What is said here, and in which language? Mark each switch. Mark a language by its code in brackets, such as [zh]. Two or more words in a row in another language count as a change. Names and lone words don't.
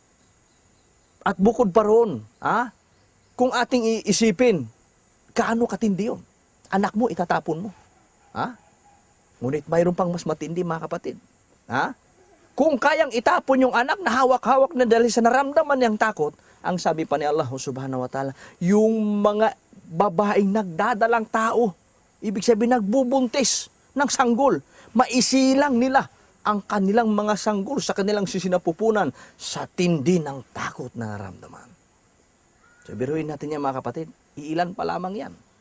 [tl] At bukod pa roon, kung ating iisipin, kaano katindi yun? Anak mo, itatapon mo. Ngunit mayroon pang mas matindi, mga kapatid. Kung kayang itapon yung anak na hawak-hawak na dahil sa naramdaman niyang takot, ang sabi pa ni Allah [ar] سبحانه وتعالى, [tl] yung mga babaeng nagdadalang tao, ibig sabihin nagbubuntis ng sanggol, maisilang nila ang kanilang mga sanggol sa kanilang sisinapupunan sa tindi ng takot na naramdaman. So biruin natin yan, mga kapatid, iilan pa lamang yan.